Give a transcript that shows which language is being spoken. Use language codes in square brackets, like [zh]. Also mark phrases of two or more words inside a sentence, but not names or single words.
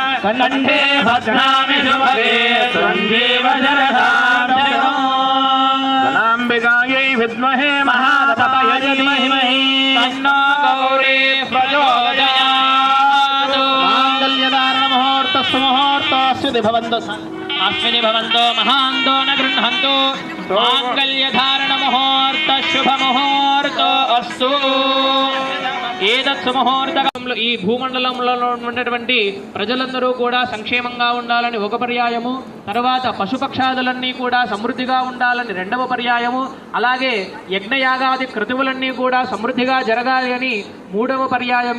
[sa] कंठे भद्रामि शुभगे संजीवजरधाम्बिकायै विद्महे महातपये धीमहि तन्नो गौरी प्रचोदयात्। माङ्गल्यधारणमुहूर्तस्तु मुहूर्तोऽस्मिन् भवन्तो महान्तो न गृह्णन्तु माङ्गल्यधारणमुहूर्त शुभमुहूर्तो अस्तु। [te] ఏదత్సుముహూర్తకంలో ఈ భూమండలంలో ఉన్నటువంటి ప్రజలందరూ కూడా సంక్షేమంగా ఉండాలని ఒక పర్యాయము, తర్వాత పశుపక్షాదులన్నీ కూడా సమృద్ధిగా ఉండాలని రెండవ పర్యాయము, అలాగే యజ్ఞయాగాది క్రతువులన్నీ కూడా సమృద్ధిగా జరగాలి అని మూడవ పర్యాయము.